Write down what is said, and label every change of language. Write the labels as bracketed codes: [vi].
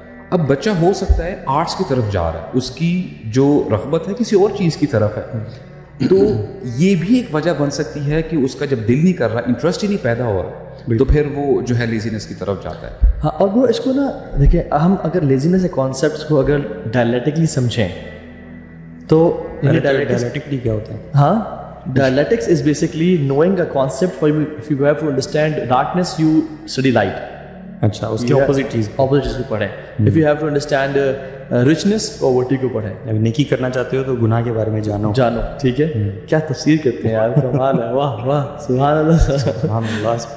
[ur] اب بچہ ہو سکتا ہے آرٹس کی طرف جا رہا ہے, اس کی جو رغبت ہے کسی اور چیز کی طرف ہے, تو یہ بھی ایک وجہ بن سکتی ہے کہ اس کا جب دل نہیں کر رہا, انٹرسٹ ہی نہیں پیدا ہو رہا, تو پھر وہ جو ہے لیزینس کی طرف جاتا ہے. ہاں, اور وہ اس کو نا دیکھیں, ہم اگر لیزینس کے کانسیپٹس کو اگر ڈائلیکٹکلی سمجھیں تو ڈائلیکٹکلی کیا ہوتا ہے؟ [en] ہاں, dialectics is basically knowing a concept. For if you have to understand darkness you study light. [ur] اچھا, اس کی اپوزٹ چیز کو پڑھیں. [en] if you have to understand richness, poverty [ur] کو پڑھیں. اگر نیکی کرنا چاہتے ہو تو گناہ کے بارے میں جانو. ٹھیک ہے, کیا تفسیر کرتے ہیں یار, کمال ہے, واہ واہ, سبحان اللہ سبحان اللہ.